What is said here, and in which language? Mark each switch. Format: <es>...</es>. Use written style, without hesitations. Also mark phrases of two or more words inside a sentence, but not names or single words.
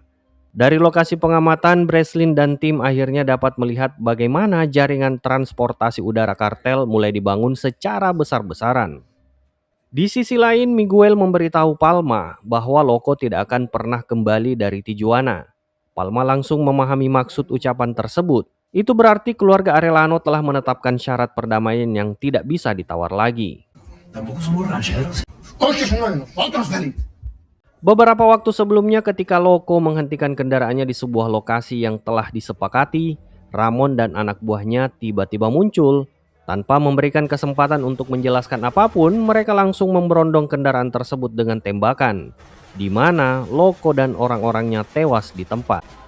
<id>Dari lokasi pengamatan, Breslin dan tim akhirnya dapat melihat bagaimana jaringan transportasi udara kartel mulai dibangun secara besar-besaran. Di sisi lain, Miguel memberitahu Palma bahwa Loco tidak akan pernah kembali dari Tijuana. Palma langsung memahami maksud ucapan tersebut. Itu berarti keluarga Arellano telah menetapkan syarat perdamaian yang tidak bisa ditawar lagi.</id> <es>Tampoco somos rancheros. Oye, es uno de nosotros, Félix.</es> <id>Beberapa waktu sebelumnya ketika Loco menghentikan kendaraannya di sebuah lokasi yang telah disepakati, Ramon dan anak buahnya tiba-tiba muncul. Tanpa memberikan kesempatan untuk menjelaskan apapun, mereka langsung memberondong kendaraan tersebut dengan tembakan, di mana Loco dan orang-orangnya tewas di tempat.</id>